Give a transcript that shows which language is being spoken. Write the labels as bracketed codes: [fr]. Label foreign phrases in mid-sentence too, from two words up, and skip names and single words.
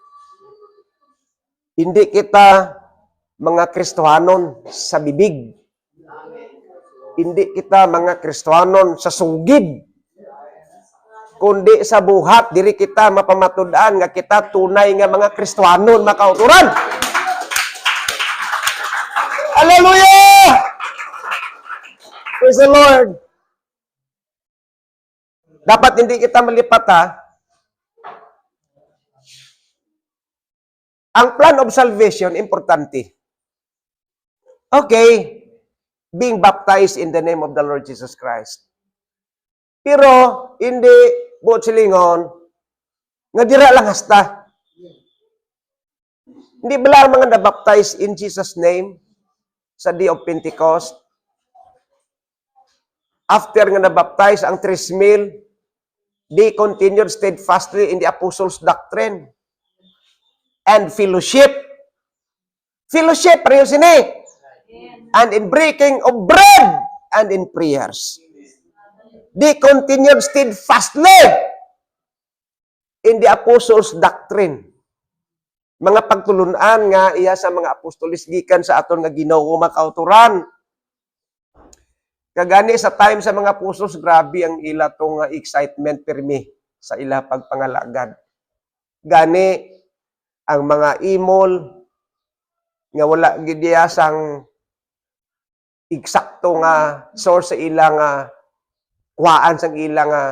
[hil] Hindi kita mga Kristohanon sa bibig. Hindi kita mga Kristohanon sa sugid. Kundi sa buhat, diri kita mapamatud-an nga kita tunay nga mga Kristohanon, makauturan. [en] Hallelujah! Praise the Lord! [hil] Dapat hindi kita malipat, ha? Ang [en] plan of salvation, [hil] importante. [en] Okay, being baptized in the name of the Lord Jesus Christ. [hil] Pero, hindi, buot silingon, nga dira lang hasta. Hindi ba lang mga nabaptize [en] in Jesus' name [hil] sa [en] Day of Pentecost? [hil] After nga nabaptize ang 3,000, [en] they continued steadfastly in the apostles' doctrine and fellowship. Fellowship, [hil] pareho sini. [en] And in breaking of bread and in prayers. They continued steadfastly in the apostles' doctrine. [hil] Mga pagtulunan nga iya sa mga apostolis gikan sa aton nga Ginoo makauturan. Kagani sa time sa mga apostles, grabe ang ila tong excitement pirmi sa ila pagpangalagad. Gani ang mga imol nga wala gid sang eksakto nga source sa ilang kuhaan sang ilang